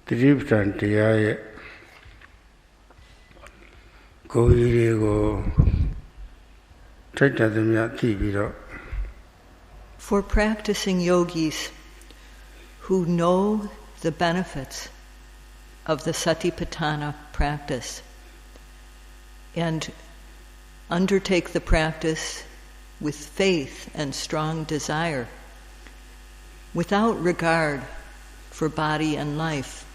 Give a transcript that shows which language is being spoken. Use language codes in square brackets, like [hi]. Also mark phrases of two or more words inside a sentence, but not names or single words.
[my] တိပ္ပံတရားရဲ့ကိုယ်ကြီးတွေကိုထိုက်တသမျှသိပြီးတော့ [en] For practicing yogis who know the benefits of the Satipatthana practice and undertake the practice with faith and strong desire, without regard for body and life.